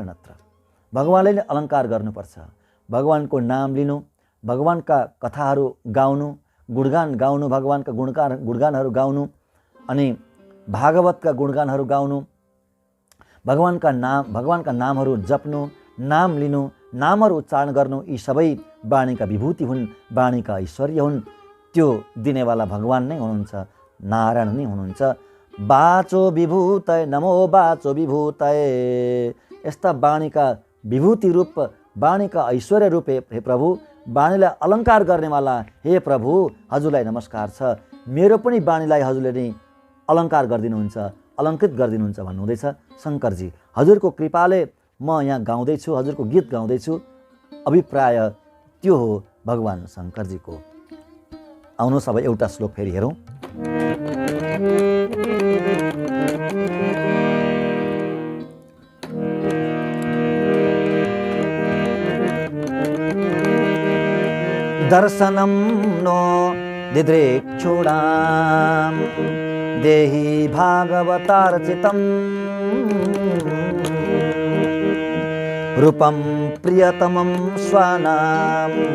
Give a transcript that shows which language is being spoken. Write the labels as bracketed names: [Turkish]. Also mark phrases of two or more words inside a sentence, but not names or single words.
[Nepali] नत्र भगवान्ले नै अलङ्कार गर्नुपर्छ। भगवानको नाम लिनु, भगवानका कथाहरू गाउनु, गुणगान गाउनु, भगवानका गुणगानहरू गाउनु, अनि भागवतका गुणगानहरू गाउनु, भगवानका नामहरू जप्नु, नाम लिनु, नामहरू उच्चारण गर्नु, यी सबै वाणीका विभूति हुन्, वाणीका ऐश्वर्य हुन्। त्यो दिनेवाला भगवान् नै हुनुहुन्छ, नारायण नै हुनुहुन्छ। [Sanskrit] वाचो विभूतये, नमो वाचो विभूतये। [Nepali] यस्ता वाणीका विभूति रूप, वाणीका ऐश्वर्य रूप हे प्रभु, वाणीलाई अलङ्कार गर्नेवाला हे प्रभु हजुरलाई नमस्कार छ। मेरो पनि वाणीलाई हजुरले नै अलङ्कार गरिदिनुहुन्छ, अलङ्कृत गरिदिनुहुन्छ भन्नुहुँदैछ शङ्करजी। हजुरको कृपाले म यहाँ गाउँदैछु, हजुरको गीत गाउँदैछु। अभिप्राय त्यो हो भगवान् शङ्करजीको। आउनुहोस् अब एउटा श्लोक फेरि हेरौँ। [Sanskrit] दर्शनं नो दिदृक्षूणां देहि भागवतार्चितं रूपं प्रियतमं स्वानां